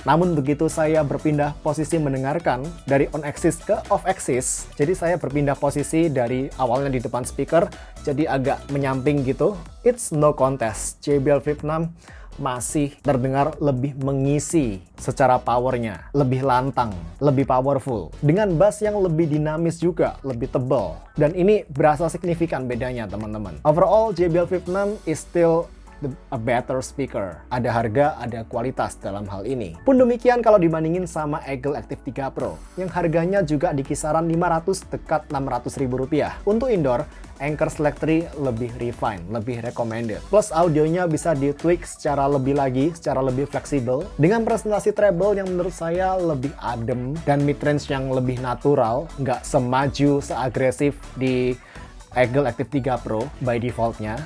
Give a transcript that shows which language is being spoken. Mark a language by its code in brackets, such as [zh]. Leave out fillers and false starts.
[id] Namun begitu saya berpindah posisi mendengarkan dari on axis ke off axis, jadi saya berpindah posisi dari awalnya di depan speaker jadi agak menyamping gitu, [en] it's no contest. [id] JBL Flip 6 masih terdengar lebih mengisi secara powernya, lebih lantang, lebih powerful, dengan bass yang lebih dinamis juga, lebih tebal. Dan ini berasa signifikan bedanya, teman-teman. [en] Overall, JBL Flip 6 is still a better speaker. [id] Ada harga, ada kualitas dalam hal ini. Pun demikian kalau dibandingin sama Eagle Active 3 Pro, yang harganya juga di kisaran 500 dekat 600 ribu rupiah. Untuk indoor, Anchor Select 3 lebih refine, lebih recommended. Plus audionya bisa di-tweak secara lebih lagi, secara lebih fleksibel, dengan presentasi treble yang menurut saya lebih adem, dan midrange yang lebih natural, nggak semaju, seagresif di Eagle Active 3 Pro by defaultnya.